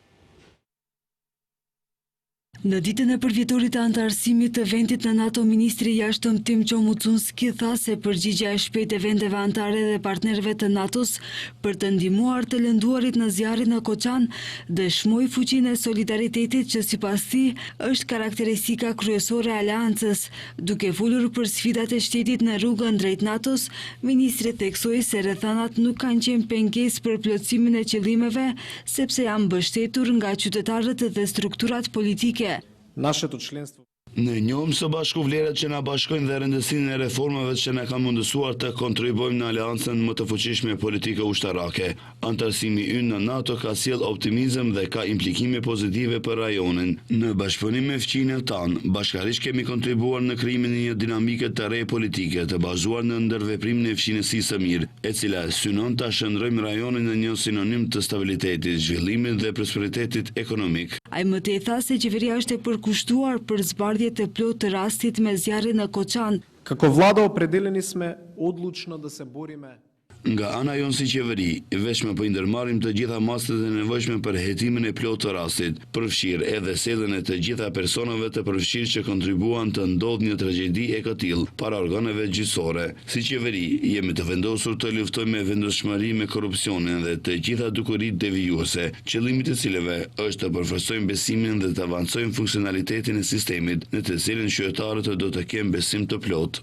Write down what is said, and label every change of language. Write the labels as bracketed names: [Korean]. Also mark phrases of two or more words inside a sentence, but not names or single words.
[Albanian] Në ditën e përvjetorit të antarësimit të vendit në NATO, Ministri i Jashtëm Timço Mocunski tha se përgjigjja e shpejtë e vendeve anëtare dhe partnerëve të NATO-s për të ndihmuar të lënduarit në zjarrin në Koçan dëshmoi fuqinë e solidaritetit që sipas tij është karakteristika kryesore e aleancës. Duke folur për sfidat e shtetit në rrugën drejt NATO-s, ministri theksoi se rrethanat nuk kanë qenë pengesë për plotësimin e qëllimeve, sepse janë mbështetur nga qytetarët dhe strukturat politike. [Macedonian] Нашето членство. [Albanian] Ne njohim së bashku vlerat që na bashkojnë dhe rëndësinë e reformave që na kanë mundësuar të kontribuojmë në aleancën më të fuqishme politike ushtarake. Antarësimi ynë në NATO ka sjell optimizëm dhe ka implikime pozitive për rajonin. Në bashkëpunim me fqinjët tanë, bashkarisht kemi kontribuar në krijimin e një dinamike të re politike të bazuar në ndërveprimin e fqinjësisë së mirë, e cila synon ta shndrojmë rajonin në një sinonim të stabilitetit, zhvillimit dhe prosperitetit ekonomik. Ai më tej tha se qeveria është e përkushtuar për zbardhje të plotë të rastit me zjarrin në Koçan. [Macedonian] Како влада определени сме одлучно да се бориме. [Albanian] Nga ana jonë si qeveri, vetëm po i ndërmarrim të gjitha masat e nevojshme për hetimin e plotë të rastit, përfshirë edhe sjelljen e të gjitha personave të përfshirë që kontribuan të ndodhë një tragjedi e këtill para organeve gjyqësore. Si qeveri, jemi të vendosur të luftojmë me vendoshmëri me korrupsionin dhe të gjitha dukuritë devijuese, qëllimi i cilëve është të përforcojmë besimin dhe të avancojmë funksionalitetin e sistemit, në të cilin qytetarët do të kenë besim të plotë.